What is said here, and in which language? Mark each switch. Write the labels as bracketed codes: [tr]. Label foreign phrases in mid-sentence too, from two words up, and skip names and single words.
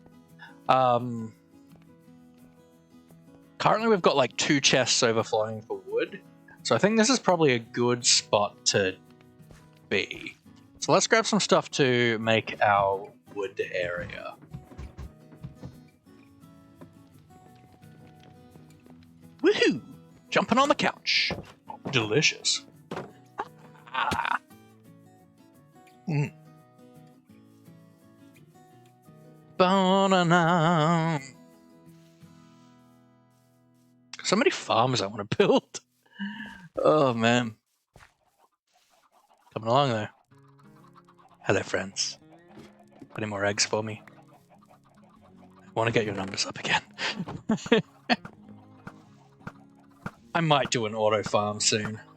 [en] Currently we've got like 2 chests overflowing for wood, so I think this is probably a good spot to be. So let's grab some stuff to make our wood area. Woohoo! Jumping on the couch. Delicious. Ah. Ba-na-na. So many farms I want to build. Oh man. Coming along there. Hello friends. Any more eggs for me? I want to get your numbers up again. I might do an auto farm soon.